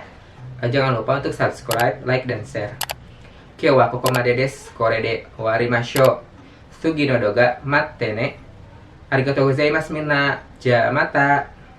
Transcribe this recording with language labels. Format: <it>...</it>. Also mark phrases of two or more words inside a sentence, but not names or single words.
<id>Jangan lupa untuk subscribe, like, dan share.</id> <ja>今日はここまでです。これで終わりましょう. 次の動画待ってね。ありがとうございますみんな. じゃまた.</ja>